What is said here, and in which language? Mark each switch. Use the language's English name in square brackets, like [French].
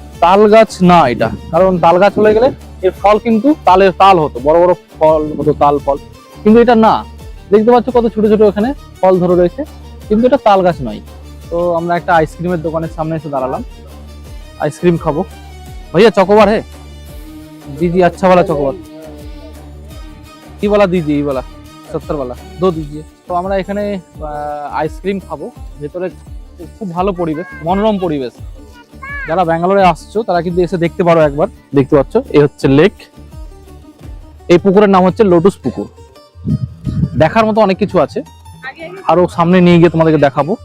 [Bangla] তাল গাছ না এটা, কারণ তাল গাছ হয়ে গেলে এর ফল কিন্তু তাল হতো, বড় বড় ফল হতো, তাল ফল। কিন্তু এটা না, দেখতে পাচ্ছ কত ছোট ছোট এখানে ফল ধরে রয়েছে, কিন্তু এটা তাল গাছ নয়। তো আমরা একটা আইসক্রিমের দোকানের সামনে এসে দাঁড়ালাম, आइसक्रीम खाबो। [Hindi] भैया चॉकोबार है दीजिए, अच्छा वाला चॉकोबार, ये वाला दीजिए, ये वाला 70 वाला 2 दीजिए। तो [Bangla] আমরা এখানে আইসক্রিম খাবো। ভেতরে খুব ভালো পরিবেশ, মনোরম পরিবেশ। যারা ব্যাঙ্গালোরে আসছো তারা কিন্তু এসে দেখতে পারো একবার। দেখতে পাচ্ছ, এই হচ্ছে লেক। এই পুকুরের নাম হচ্ছে লোটাস পুকুর। দেখার মতো অনেক কিছু আছে, আরো সামনে নিয়ে গিয়ে তোমাদেরকে দেখাবো।